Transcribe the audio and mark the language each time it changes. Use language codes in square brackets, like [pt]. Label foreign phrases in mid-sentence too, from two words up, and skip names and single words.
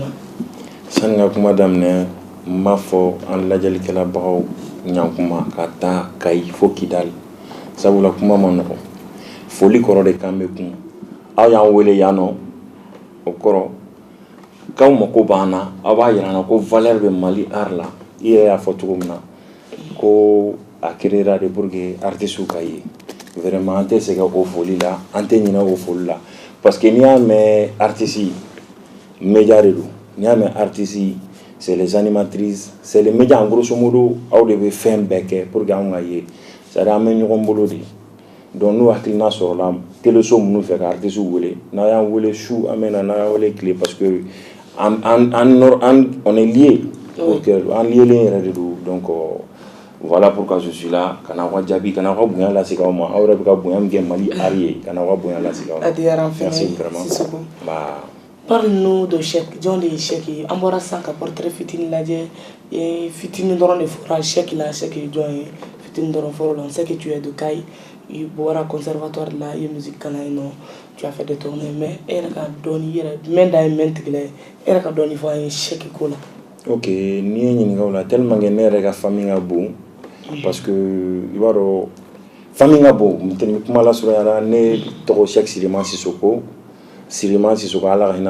[bm] Sani ka kuma daminɛ n b'a fɔ an lajɛlikɛlabagaw ɲankuma ka taa Kayi fo Kidali sabula kuma ma nɔgɔn foli kɔrɔ de kan bɛ kun aw y'an wele yan nɔ o kɔrɔ k'aw mako b'an na aw b'a yira an na ko valeur bɛ Mali art la i yɛrɛ y'a fɔ cogo min na ko a créera de [fr] pour que artistes [bm] ka ye vraiment an tɛ sɛgɛn o foli la an tɛ ɲinɛ o foli la [fr] parce que [bm] n'i y'a mɛn [fr] artiste média [bm] de don n'i y'a mɛn artiste [fr] c'est les animatrices c'est les médias en grosso modo [bm] aw de bɛ fɛn bɛɛ kɛ [fr] pour que [bm] anw ka ye [fr] c'est à dire [bm] an bɛ ɲɔgɔn bolo de donc n'u hakilina sɔrɔla téléso minnu fɛ ka artiste wele n'a y'an wele su an bɛ na n'a y'an wele tile [fr] parce que on est lié pour que [bm] an liélen yɛrɛ de don donc [fr] voilà pourquoi je suis là [bm] kana aw ka jaabi kana aw ka bonya lase aw ma aw yɛrɛ bɛ ka bonya min kɛ Mali art ye kana aw ka bonya lase aw ma. A diyara an fɛnɛ ye Sisoko. [fr] Parle-nous de [bm] Cheikh jɔn de ye Cheikh ye an bɔra sisan ka portrait fitini lajɛ fitini dɔrɔn de fɔra Cheikh la Cheikh ye jɔn ye fitini dɔrɔn fɔra la [fr] on sait que tu es de Kayi [bm] i bɔra conservatoire la i ye musique kalan yen nɔ [fr] tu as fait des tournées mais [bm] e yɛrɛ ka dɔɔni i yɛrɛ jumɛn da ye mɛn tigila ye e yɛrɛ ka dɔɔni fɔ an ye Cheikh ko la. Ok n'i ye ɲininka o la [fr] tellement que [bm] ne yɛrɛ ka famille ka bon [fr] parce que [bm] i b'a dɔn famille ka bon n tɛ kuma lasurunyala ne tɔgɔ Cheikh Siriman Sisoko ala ka hinɛ a